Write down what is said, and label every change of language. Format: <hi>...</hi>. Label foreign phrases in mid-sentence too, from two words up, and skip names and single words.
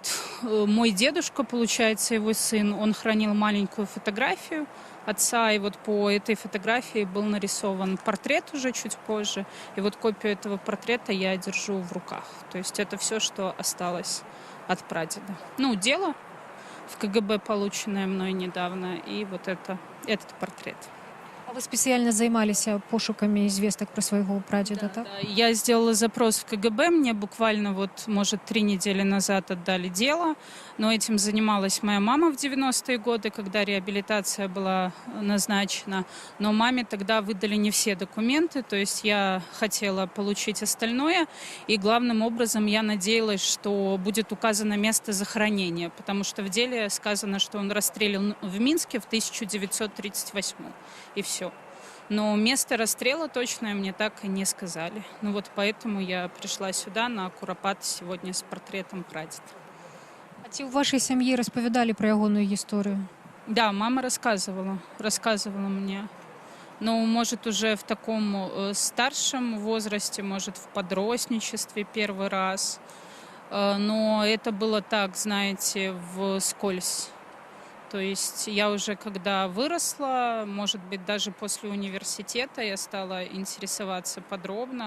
<ru>Мой дедушка, получается, его сын, он хранил маленькую фотографию отца, и вот по этой фотографии был нарисован портрет уже чуть позже, и вот копию этого портрета я держу в руках. То есть это все, что осталось от прадеда. Ну, дело в КГБ, полученное мной недавно, и вот этот портрет.</ru> <be>А вы спецыяльна займаліся пошукамі звестак пра свайго прадзеда, так?</be> <ru>Да, я сделала запрос в КГБ, мне буквально вот, может, 3 недели назад отдали дело, но этим занималась моя мама в 90-е годы, когда реабилитация была назначена, но маме тогда выдали не все документы, то есть я хотела получить остальное, и главным образом я надеялась, что будет указано место захоронения, потому что в деле сказано, что он расстрелян в Минске в 1938, и все. Но место расстрела точное мне так и не сказали. Ну вот поэтому я пришла сюда на Курапат сегодня с портретом прадеда.</ru> <be>А ці ў вашай сям'і распавядалі пра ягоную гісторыю?</be> <ru>Да, мама рассказывала мне. Но, может, уже в таком старшем возрасте, может, в подростничестве первый раз. Но это было так, знаете, вскользь. То есть я уже когда выросла, может быть, даже после университета я стала интересоваться подробно.</ru>